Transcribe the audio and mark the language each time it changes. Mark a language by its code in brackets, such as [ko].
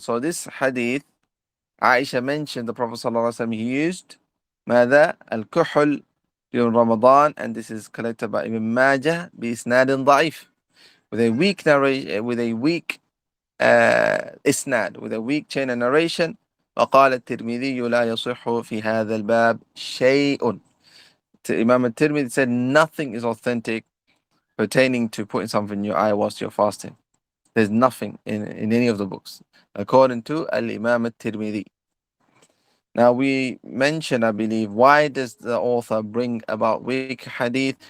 [en] So this hadith, Aisha mentioned the Prophet ﷺ, he used ماذا؟ الكحل during Ramadan, and this is collected by Ibn Majah بإسناد ضعيف, with a weak narration, with a weak إسناد, with a weak chain of narration. [ar] وقال الترمذي لا يصح في هذا الباب شيء. [en] Imam al-Tirmidhi said nothing is authentic pertaining to putting something in your eye whilst you're fasting. There's nothing in any of the books, according to Al-Imam al-Tirmidhi. Now we mentioned, I believe, why does the author bring about weak hadith?